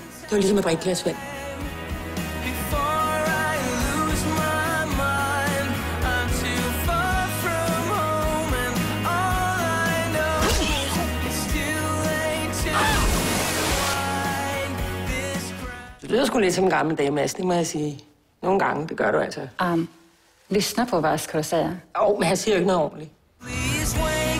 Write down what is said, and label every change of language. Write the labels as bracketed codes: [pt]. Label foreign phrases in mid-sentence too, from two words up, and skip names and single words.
[da] Det var ligesom et drikkeglas vand. Du lyder sgu lidt som en gammel dame, Mads, det må jeg sige. Nogle gange, det gør du altså. [sv] Lyssna på vad jag ska säga. [da] Men han siger jo ikke noget ordentligt.